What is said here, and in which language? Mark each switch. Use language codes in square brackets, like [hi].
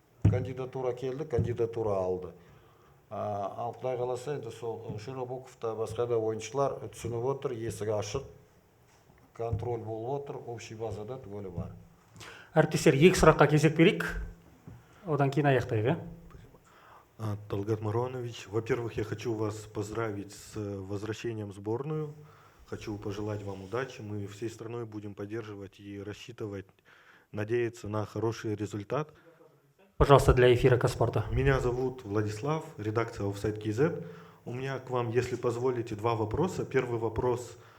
[kk] Кандидатура келді, кандидатура алды. Ал Құдай қаласа енді сол Широбоков та басқа да ойыншылар түсініп отыр, есігі ашық, контроль болып отыр, общий базада түгелі бар. Әріптестер, екі сұраққа кезек берейік. Одан кейін аяқтайық. [ru] Талгат Маронович, во-первых, я хочу вас поздравить с возвращением в сборную. Хочу пожелать вам удачи. Мы всей страной будем поддерживать и рассчитывать, надеяться на хороший результат. Пожалуйста, для эфира Каспорта. Меня зовут Владислав, редакция Offside KZ. У меня к вам, если позволите, два вопроса. Первый вопрос.